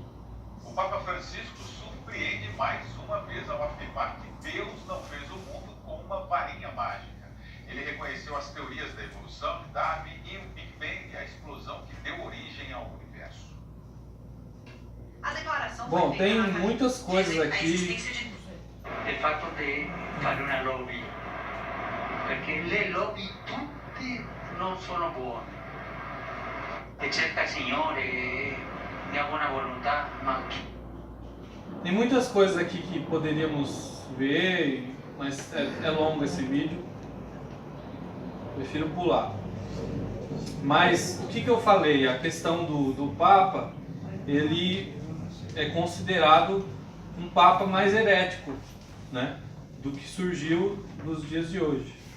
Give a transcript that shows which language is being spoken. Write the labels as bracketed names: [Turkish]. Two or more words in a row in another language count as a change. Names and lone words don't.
[Portuguese] O Papa Francisco surpreende mais uma vez ao afirmar que Deus não fez o mundo com uma varinha mágica. Ele reconheceu as teorias da evolução de Darwin e o Big Bang, a explosão que deu origem ao universo. A declaração Bom, foi tem feita na muitas coisas a aqui. existência de [Italian] El fatto di fare una lobby, perché le lobby tutte non sono buone. E cerca il Signore, ne ha buona volontà, ma [Portuguese] Tem muitas coisas aqui que poderíamos ver, mas é longo esse vídeo. Prefiro pular. Mas o que eu falei? A questão do Papa, ele é considerado um Papa mais herético, né, do que surgiu nos dias de hoje.